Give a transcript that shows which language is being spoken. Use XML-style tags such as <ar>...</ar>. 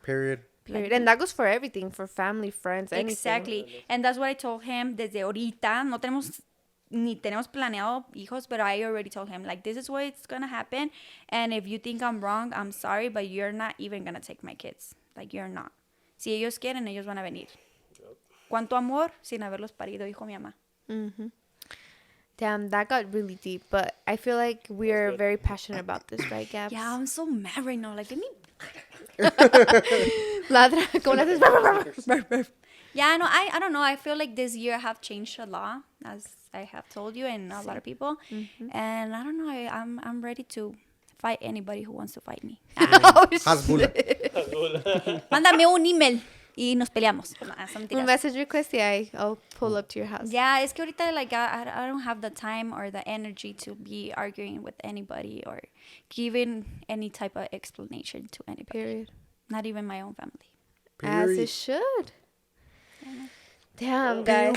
<en>Period. Period. And that goes for everything, for family, friends, anything. Exactly. And that's what I told him</en> <es>desde ahorita. No tenemos ni tenemos planeado hijos,</es> <en>but I already told him, like, this is what it's gonna happen. And if you think I'm wrong, I'm sorry, but you're not even gonna take my kids. Like, you're not.</en> <es>Si ellos quieren, ellos van a venir. ¿Cuánto amor sin haberlos parido, dijo mi mamá?</es> <en>Damn, that got really deep. But I feel like we're very passionate about this, right, Gabs? Yeah, I'm so mad right now. Like, let me.</en> <es>Ladra, como le haces?</es> <en>Yeah, no, I don't know. I feel like this year I have changed a lot, as I have told you, and a lot of people. And I don't know. I'm ready to fight anybody who wants to fight me. Oh, Hasbula.</en> <es>Mándame un email y nos peleamos. No, son Un mentiras.</es> <en>message request, yeah, I'll pull up to your house. Yeah,</en> <es>es que ahorita</es> <en>like I don't have the time or the energy to be arguing with anybody or giving any type of explanation to anybody. Period. Not even my own family. As Period. it should. Damn, guys.</en>